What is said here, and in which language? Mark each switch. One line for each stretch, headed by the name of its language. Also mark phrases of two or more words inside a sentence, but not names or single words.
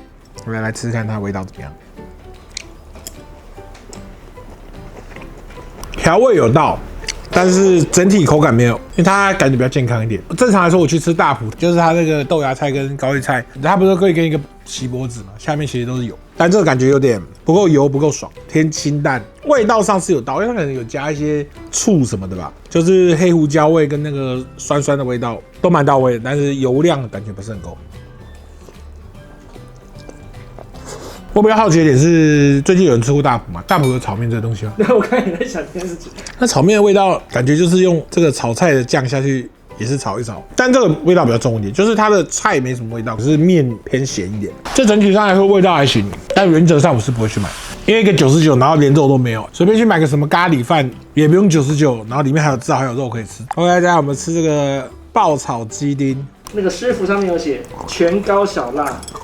Chinese: 我們來吃吃看它的味道怎麼樣。調味有到，但是整體口感沒有，因為它感覺比較健康一點。正常來說，我去吃大埔，就是它那個豆芽菜跟高麗菜，它不是可以跟一個錫箔紙嘛，下面其實都是油，但這個感覺有點不夠油，不夠爽，偏清淡。味道上是有到，因為它可能有加一些醋什麼的吧，就是黑胡椒味跟那個酸酸的味道都蠻到位的，但是油量感覺不是很夠。我比較好奇的點是，最近有人吃過大埔嗎？大埔有炒麵這個東西嗎？那我看你在想這件事情。那炒麵的味道感覺就是用這個炒菜的醬下去也是炒一炒，但這個味道比較重一點，就是它的菜沒什麼味道，可是麵偏鹹一點。這整體上來說味道還行，但原則上我是不會去買，因為一個99，然後連肉都沒有，隨便去買個什麼咖喱飯也不用99，然後裡面還有至少還有肉可以吃。OK，大家我們吃這個爆炒雞丁，那個師傅上面有寫全高小辣。